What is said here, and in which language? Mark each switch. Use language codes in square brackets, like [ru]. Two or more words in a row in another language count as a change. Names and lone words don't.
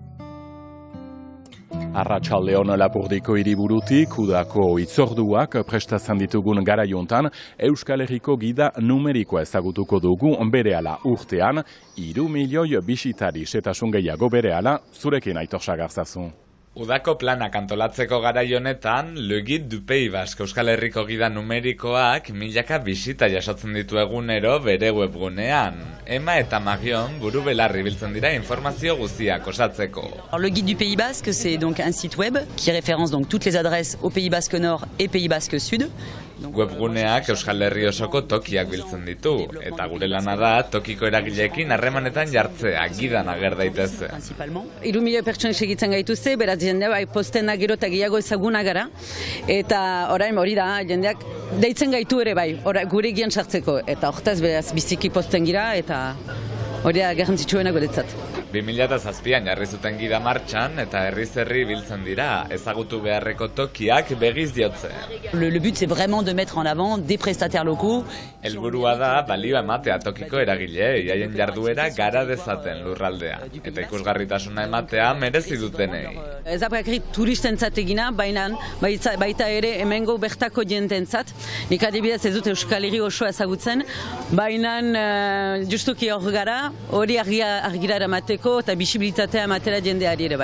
[eu] Arratsaldeon Lapurdiko hiriburutik udako hitzorduak prestatzen ditugun garaiontan Euskal Herriko gida numerikoa ezagutuko dugu berehala urtean 3 milioi bisitari setasun gehiago berehala zurekin Aitor Sagarzazu. Udako planak antolatzeko garai honetan, Le Guide du Pays Basque Euskal Herriko gida numerikoak milaka bisita jasotzen ditu egunero bere webgunean. Ema eta Marion buru belarri biltzen dira informazio guztiak osatzeko. [fr] Le Guide du Pays Basque, c'est donc un site web qui référence donc toutes les adresses au Pays Basque Nord et Pays Basque Sud. [eu] Webguneak Euskal Herri osoko tokiak biltzen ditu, eta gure lana da tokiko eragileekin harremanetan jartzea, gidan ager daitezze. 3 milioi pertsona segitzen gaituzte, beraz jendea posten da gero eta gehiago ezaguna gara, eta orain hori da, jendeak deitzen gaitu ere bai, gure gian sartzeko, eta hortaz beraz biziki posten gira, eta hori da garrantzitsuena guretzat. 2007an jarri zuten gida martxan eta herriz herri biltzen dira, ezagutu beharreko tokiak begiz diotze. [fr] Le but c'est vraiment de mettre en avant des prestataires locaux. [eu] Helburua da balioa ematea tokiko eragileei, haien jarduera gara dezaten lurraldean, eta ikusgarritasuna ematea merezi dutenei. Ez da bakarrik turistentzat egina, baita ere hemengo bertako jententzat. Nik adibidez ez dut Euskal Herri osoa ezagutzen, baina justuki hor gara, hori argira eramateko eta bisibilitatea ematera jendeari ere bai.